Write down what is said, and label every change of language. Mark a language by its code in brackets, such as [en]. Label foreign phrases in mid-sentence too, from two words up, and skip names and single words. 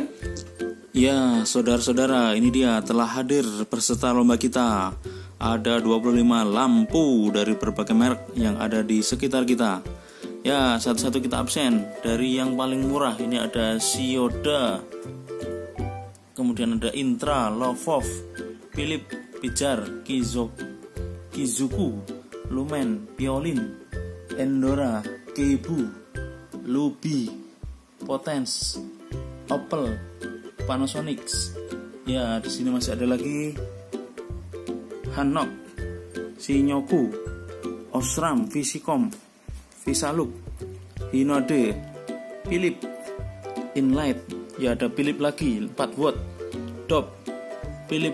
[id] Ya, saudara-saudara, ini dia telah hadir peserta lomba kita. Ada 25 lampu dari berbagai merek yang ada di sekitar kita. Ya, satu-satu kita absen. Dari yang paling murah ini ada Sioda, kemudian ada Intra, Lovov, Philip, Pijar, Kizuku, Lumen, Piolin, Endora, Keibu, Lubi, Potens, Opel, Panasonic. Ya, di sini masih ada lagi Hanok, Shinyoku, Osram, Visicom, Visaluk, Hinode, Philip, Inlight. Ya, ada Philip lagi 4 watt, Dop, Philip.